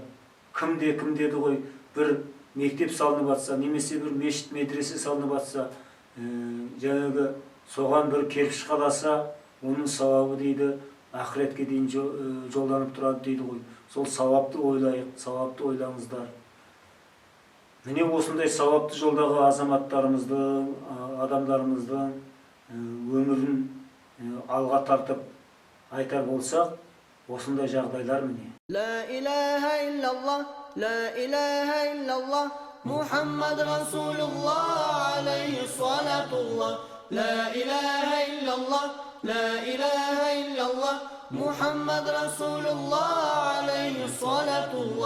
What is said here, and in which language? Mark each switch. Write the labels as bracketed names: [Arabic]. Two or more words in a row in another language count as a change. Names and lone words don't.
[Kazakh] Кімде деді ғой, бір мектеп салынып атса, немесе бір мешіт медресе салынып атса, жаңағы соған бір кірпіш қаласа, оның сауабы дейді, ақыретке дейін жолданып тұрады дейді ғой. Сол сауапты ойлайық, сауапты ойлаңыздар. Міне осындай сауапты жолдағы азаматтарымыздың, адамдарымыздың өмірін алға тартып айтар болсақ, осындай жағдайлар міне. [Arabic] لا إله إلا الله، لا إله إلا الله، محمد رسول الله عليه صلاة الله. لا إله إلا الله، لا إله إلا الله، محمد رسول الله عليه صلاة الله.